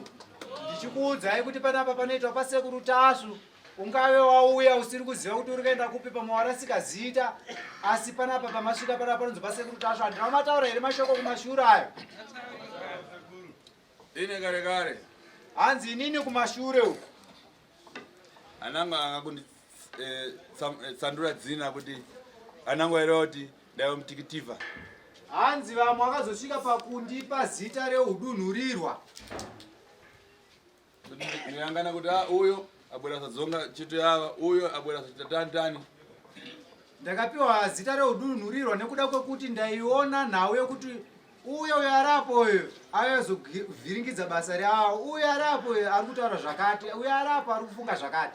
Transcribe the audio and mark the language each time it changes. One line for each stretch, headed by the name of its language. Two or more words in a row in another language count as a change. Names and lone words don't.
Shona: Ndichikuudzai kuti panapa panoitwa pasekuru tasvu. Ungave wauya usiri kuziva kuti uri kuenda kupi pamwe warasika zita, asi panapa pamasvika panapa panonzi pasekuru tasvu. Handina mataura here mashoko kumashure ayo? Ine kare kare. Hanzi inini kumashure uku. Anango angakundi sandura dzina kuti anango eroti daiwa mutikitiva. Hanzi vamwe vakazosvika pakundipa zita reudunhurirwa.
Nyanja: Ndiyangana kuti uyo abwera sadzonga chito yava, uyo abwera sachita tani.
Shona: Ndakapiwa zita reudunhurirwa nekuda kwekuti ndaiona nhau yokuti uyo arapo uyo ayazovhiringidza basa ravo, uyo arapo ari kutaura zvakati, uyo arapo ari kufunga zvakati.